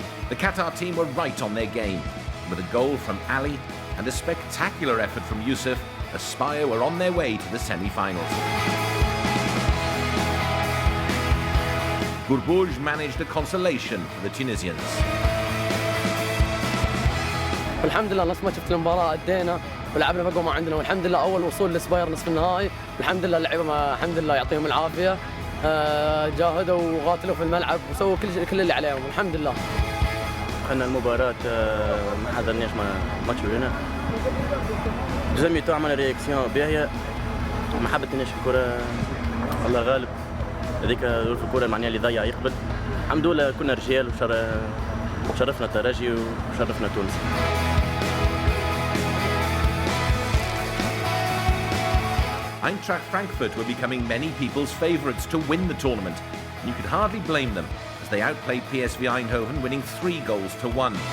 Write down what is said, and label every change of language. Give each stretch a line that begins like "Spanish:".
English: The Qatar team were right on their game. With a goal from Ali and a spectacular effort from Youssef, Aspire were on their way to the semi-finals. Gourbouge managed a consolation for the Tunisians.
Arabic: والحمد لله نفس ما شفت المباراة أدينا ولعبنا بقوة ما عندنا، والحمد لله أول وصول لسباير نصف النهائي، الحمد لله اللعيبة الحمد لله يعطيهم العافية، جاهدوا وقاتلوا في الملعب وسووا كل اللي عليهم الحمد لله. احنا المباراة ما حضرناش ماتش هنا. جميع تو عملنا رياكسيون باهية، ما حبتناش الكرة، الله غالب. هذيك ظروف الكرة معناها اللي ضيع يقبل. الحمد لله كنا رجال وشرفنا الترجي وشرفنا تونس.
English: Eintracht Frankfurt were becoming many people's favourites to win the tournament, and you could hardly blame them as they outplayed PSV Eindhoven, winning 3-1.